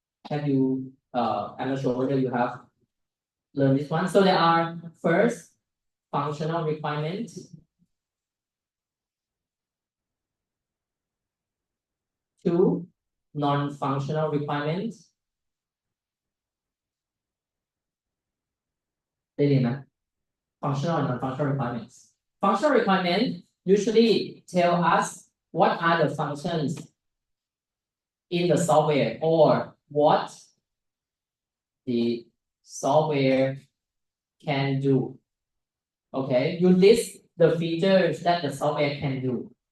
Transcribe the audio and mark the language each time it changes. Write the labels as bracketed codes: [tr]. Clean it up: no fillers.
[en] Have you, I'm not sure whether you have learned this one. So there are first, functional requirements. 2, non-functional requirements. [th] ได้เรียนไหม [en] Functional and non-functional requirements. Functional requirements usually tell us what are the functions in the software or what the software can do. Okay, you list the features that the software can do.